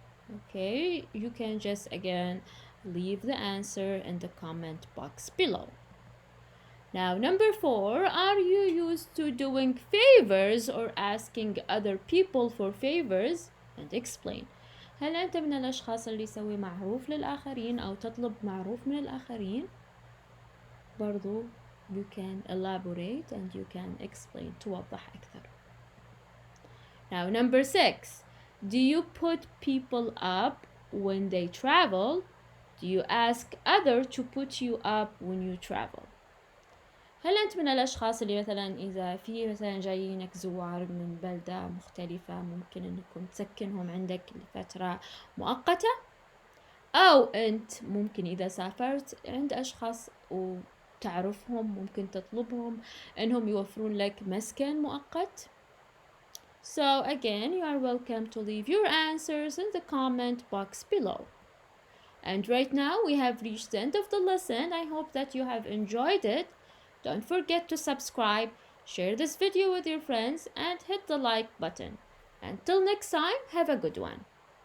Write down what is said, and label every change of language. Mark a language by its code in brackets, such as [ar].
[en] Okay, you can just again leave the answer in the comment box below. Now, number 4, are you used to doing favors or asking other people for favors? And explain. [ar] هل أنت من الأشخاص اللي يسوي معروف للآخرين أو تطلب معروف من الآخرين؟ برضو [en] you can elaborate and you can explain [ar] توضح أكثر. [en] Now, number 6, do you put people up when they travel? Do you ask others to put you up when you travel? [ar] هل أنت من الأشخاص اللي مثلا إذا في مثلا جايينك زوار من بلدة مختلفة ممكن أنكم تسكنهم عندك لفترة مؤقتة؟ أو أنت ممكن إذا سافرت عند أشخاص وتعرفهم ممكن تطلبهم أنهم يوفرون لك مسكن مؤقت؟ [en] So again, you are welcome to leave your answers in the comment box below. And right now we have reached the end of the lesson. I hope that you have enjoyed it. Don't forget to subscribe, share this video with your friends, and hit the like button. Until next time, have a good one.